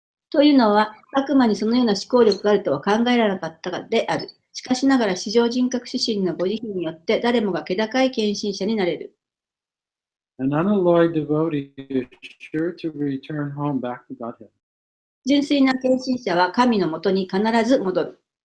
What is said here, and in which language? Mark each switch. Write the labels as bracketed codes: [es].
[ja] というのは、あくまにそのような思考力があるとは考えられなかったからである。しかしながら、至上人格主神のご慈悲によって、誰もが気高い献身者になれる。 [en] An unalloyed devotee is sure to return home back to Godhead. [ja] 純粋な献身者は神のもとに必ず戻る。